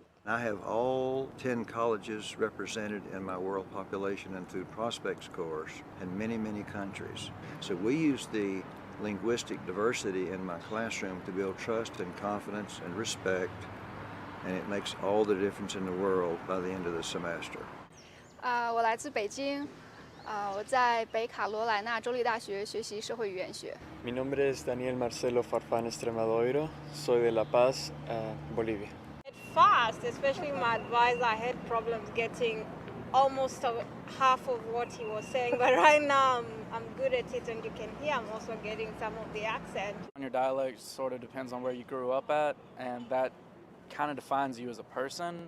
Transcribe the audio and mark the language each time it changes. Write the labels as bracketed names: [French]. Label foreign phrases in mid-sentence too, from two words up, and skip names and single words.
[English] I have all 10 colleges represented in my world population and through prospects course in many, many countries. So we use the linguistic diversity in my classroom to build trust and confidence and respect, and it makes all the difference in the world by the end of the semester. [Chinese] 我来自北京，我在北卡罗来纳州立大学学习社会语言学。 [Spanish] Mi nombre es Daniel Marcelo Farfán Extremadoiro, soy de La Paz, Bolivia. [English] Fast, especially my advisor, I had problems getting almost half of what he was saying, but right now I'm good at it, and you can hear I'm also getting some of the accent. Your dialect sort of depends on where you grew up at, and that kind of defines you as a person.